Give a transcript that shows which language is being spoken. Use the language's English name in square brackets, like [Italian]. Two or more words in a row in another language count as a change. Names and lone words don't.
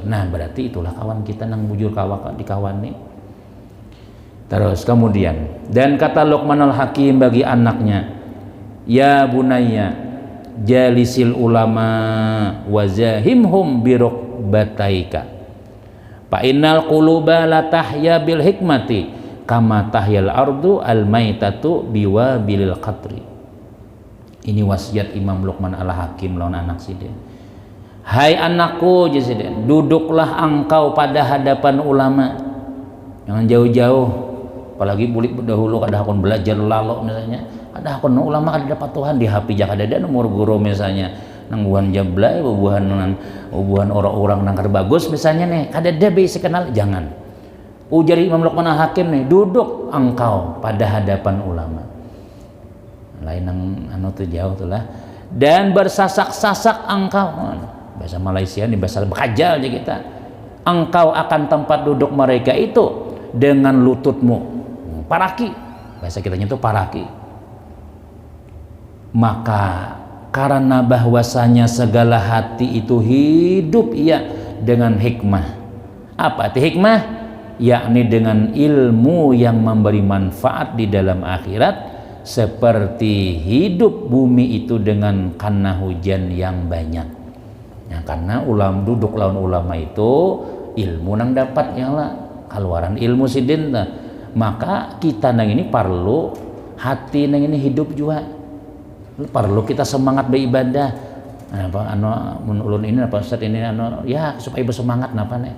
[Banjar] Nah berarti itulah kawan kita nang bujur kawah di kawan nih. Terus kemudian dan kata Luqmanul Hakim bagi anaknya, [Arabic] يا بني جالس العلماء وزاحمهم بركبتيك فإن القلوب لا تحيا بالحكمة كما تحيا الأرض الميتة بوابل القطر. [Banjar] Ini wasiat Imam Luqman al-Hakim lawan anak sidin. [Indonesian] Hai anakku, duduklah engkau pada hadapan ulama. [Banjar] Jangan jauh-jauh, apalagi bulik dahulu kada hakun belajar lalo misalnya. Ada hakun ulama kada dapat Tuhan di HP jak ada nomor guru misalnya. Nang buhan jablay, buhan orang-orang nang kada bagus misalnya nih, kada ada basic kenal, jangan. Ujar Imam Luqman Hakim nih, duduk engkau pada hadapan ulama. Lain nang anu tuh jauh tuh lah. [Indonesian] Dan bersasak-sasak engkau. [Banjar] Bahasa Malaysia nih bahasa bekajal aja kita. [Indonesian] Engkau akan tempat duduk mereka itu dengan lututmu. [Banjar] Paraki. Bahasa kitanya itu paraki. [Indonesian] Maka karena bahwasanya segala hati itu hidup ya dengan hikmah. Apa itu hikmah? Yakni dengan ilmu yang memberi manfaat di dalam akhirat, seperti hidup bumi itu dengan karena hujan yang banyak. Ya, [Banjar] karena duduk lawan ulama itu ilmu nang dapat ya lah, keluaran ilmu sidin. Maka kita nang ini perlu hati nang ini hidup juga. Perlu kita semangat beribadah. Apa ulun ini apa Ustaz ini ya supaya bersemangat napa nih.